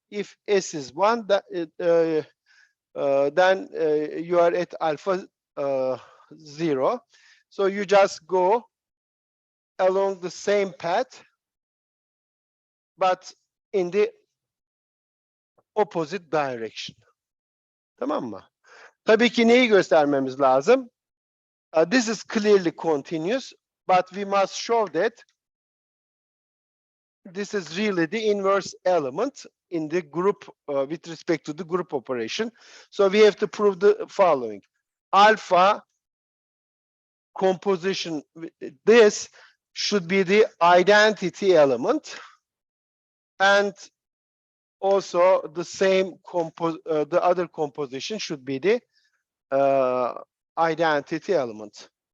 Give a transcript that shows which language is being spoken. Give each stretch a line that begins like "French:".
English: If s is 1, then you are at alpha 0. So you just go along the same path, but in the opposite direction.
Turkish: Tamam mı? Tabii ki neyi göstermemiz lazım?
English: This is clearly continuous, but we must show that this is really the inverse element in the group with respect to the group operation. So we have to prove the following. Alpha composition, this should be the identity element, and also the same the other composition should be the identity element.